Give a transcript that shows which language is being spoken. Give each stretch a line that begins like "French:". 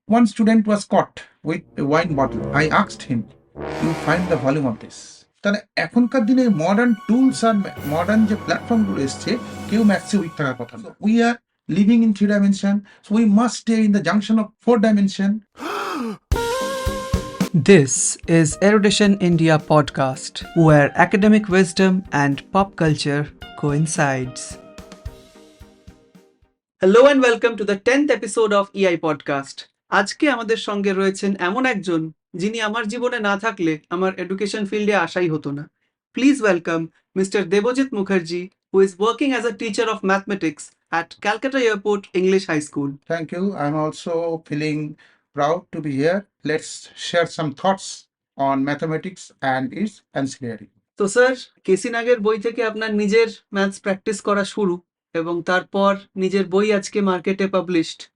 English: One student was caught with a wine bottle. I asked him, "You find the volume of this?"
Bangla: তাহলে এখনকার দিনে modern tools আর modern যে প্ল্যাটফর্মগুলো এসছে, কেউ ম্যাথসে উইক থাকার কথা না।
English: We are living in 3 dimension, so we must stay in the junction of 4 dimension. This is Erudition India Podcast, where academic wisdom and pop culture coincides. Hello and welcome to the 10th episode of EI Podcast.
Bangla: আজকে আমাদের সঙ্গে রয়েছেন এমন একজন যিনি আমার জীবনে না থাকলে আমার এডুকেশন ফিল্ডে আসাই হতো না।
English: Please welcome Mr. Debajit Mukherjee, who is working as a teacher of mathematics at Calcutta Airport English High School. Thank you. I'm also feeling proud to be here. Let's share some thoughts on mathematics and its ancillary.
Bangla: তো sir, কেসি নাগের বই থেকে আপনার নিজের maths practice করা শুরু এবং তারপর নিজের বই আজকে মার্কেটে পাবলিশড।